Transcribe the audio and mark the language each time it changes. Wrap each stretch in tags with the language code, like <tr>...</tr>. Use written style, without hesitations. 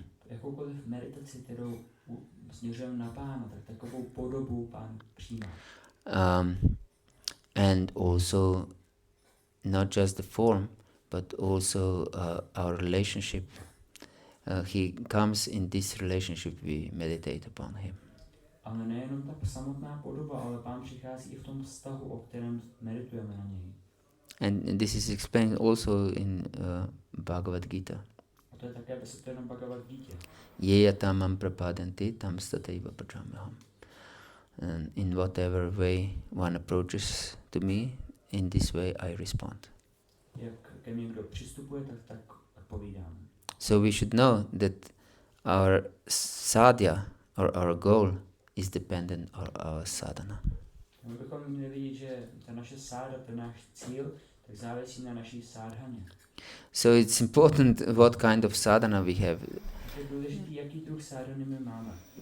<cs>Jakoukoliv meditaci, kterou směřujeme na Pána, tak takovou podobu Pán přijímá.</cs> <en>And also not just the form, but also our relationship. He comes in this relationship, we meditate upon him.</en> <cs>Ale nejenom ta samotná podoba, ale Pán přichází i v tom vztahu, o kterém meditujeme na něj.</cs> <en>And this is explained also in Bhagavad-gita.</en> <cs>A to je také vysvětleno v Bhagavad-gítě.</cs> <sa>Yeya tamam prapadanti tam stataiva prajamaham.</sa> <en>And in whatever way one approaches to me, in this way I respond.</en> <cs>Jak ke mně kdo přistupuje, tak odpovídám.</cs> <en>So we should know that our sadhya or our goal is dependent on our sadhana.</en> <cs>My bychom měli vidět, že ta naše sáda, ten náš cíl, tak závisí na naší sádhaně.</cs> <en>So it's important what kind of sadhana we have.</en> <cs>Je důležité, jaký druh sádhany my máme.</cs>